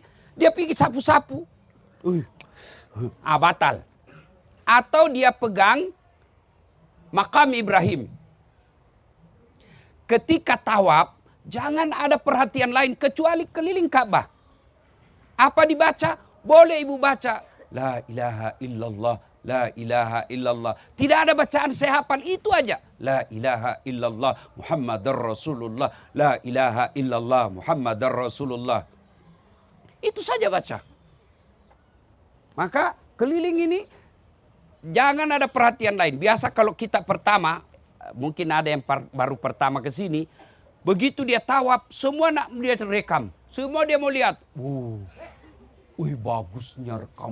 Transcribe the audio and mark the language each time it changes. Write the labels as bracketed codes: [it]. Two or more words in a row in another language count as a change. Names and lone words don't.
[id] Dia pergi sapu-sapu. Batal. Atau dia pegang makam Ibrahim. Ketika tawaf, jangan ada perhatian lain kecuali keliling Ka'bah. Apa dibaca? Boleh ibu baca. [ar] لا إله إلا الله، لا إله إلا الله. [id] Tidak ada bacaan saya hafal, itu aja. [ar] لا إله إلا الله، محمد رسول الله. لا إله إلا الله، محمد رسول الله. [id] Itu saja baca. Maka keliling ini jangan ada perhatian lain. Biasa kalau kita pertama, mungkin ada yang baru pertama ke sini, begitu dia tawaf, semua nak dia rekam. Semua dia mau lihat. Wih, bagusnya rekam.